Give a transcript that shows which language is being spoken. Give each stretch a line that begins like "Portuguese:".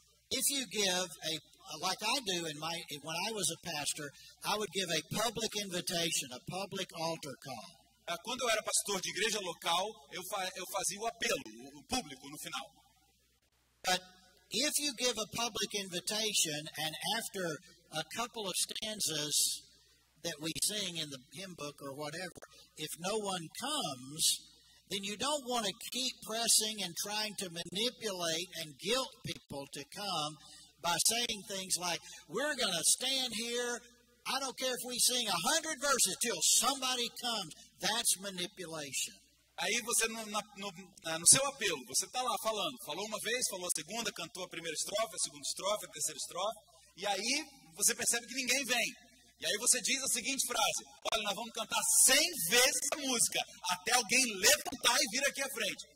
English: If you give like I do when I was a pastor, I would give a public invitation, a public altar call.
Portuguese: Quando eu era pastor de igreja local, eu fazia o apelo, o público no final.
English: But if you give a public invitation and after a couple of stanzas that we sing in the hymn book or whatever, if no one comes, then you don't want to keep pressing and trying to manipulate and guilt people to come by saying things like, we're going to stand here, I don't care if we sing 100 verses till somebody comes. That's manipulation.
Portuguese: Aí você, no seu apelo, você está lá falando. Falou uma vez, falou a segunda, cantou a primeira estrofe, a segunda estrofe, a terceira estrofe. E aí você percebe que ninguém vem. E aí você diz a seguinte frase: olha, nós vamos cantar 100 vezes a música, até alguém levantar e vir aqui à frente.